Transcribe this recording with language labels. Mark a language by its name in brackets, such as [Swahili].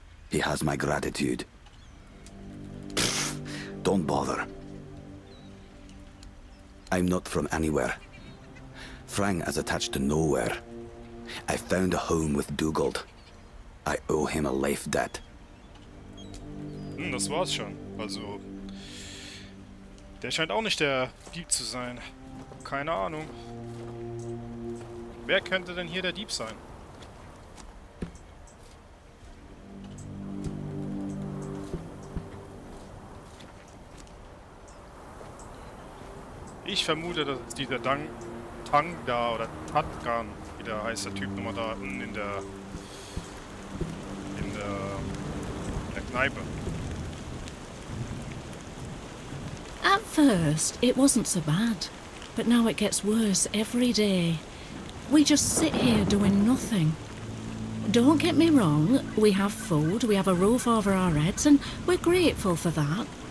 [English] He has my gratitude. Don't bother. I'm not from anywhere. Frang is attached to nowhere. I found a home with Dugald. I owe him a life debt. [German] Das war's schon. Also, der scheint auch nicht der Dieb zu sein. Keine Ahnung. Wer könnte denn hier der Dieb sein? Ich vermute, dass es dieser Tang da oder Tatgan, wie der heißt, der Typ nochmal da unten in der Kneipe. [English] At first, it wasn't so bad, but now it gets worse every day. We just sit here doing nothing. Don't get me wrong, we have food, we have a roof over our heads, and we're grateful for that.